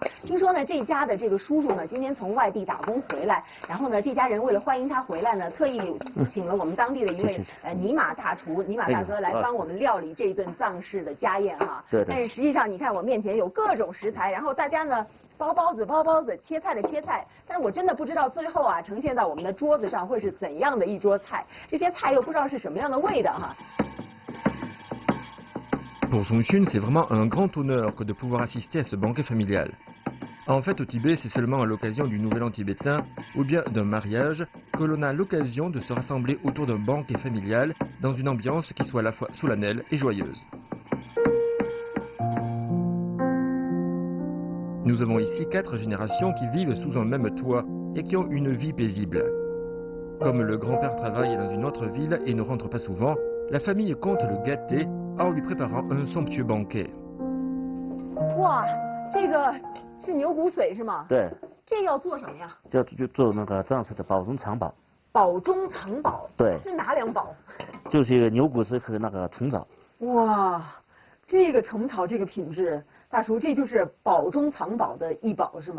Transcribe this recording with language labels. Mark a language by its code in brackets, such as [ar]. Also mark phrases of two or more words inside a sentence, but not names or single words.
[zh] 听说呢这家的这个叔叔呢今天从外地打工回来，然后呢这家人为了欢迎他回来呢，特意请了我们当地的一位尼玛大厨尼玛大哥来帮我们料理这一顿藏式的家宴哈。对。但是实际上你看我面前有各种食材，然后大家呢。包包子，切菜的切菜，但是我真的不知道最后啊呈现到我们的桌子上会是怎样的一桌菜，这些菜又不知道是什么样的味道哈。 [fr] Pour Sung Xun, c'est vraiment un grand honneur que de pouvoir assister à ce banquet familial. En fait, au Tibet, c'est seulement à l'occasion du Nouvel An tibétain ou bien d'un mariage que l'on a l'occasion de se rassembler autour d'un banquet familial dans une ambiance qui soit à la fois solennelle et joyeuse. Nous avons ici 4 générations qui vivent sous un même toit et qui ont une vie paisible. Comme le grand-père travaille dans une autre ville et ne rentre pas souvent, la famille compte le gâter en lui préparant un somptueux banquet. [zh] 哇，这个是牛骨髓是吗？对，这要做什么呀？就做那个藏式的保中藏宝。宝中藏宝。对。是哪两宝？就是一个牛骨髓和那个虫草。哇，这个虫草这个品质，大叔这就是宝中藏宝的一宝是吗？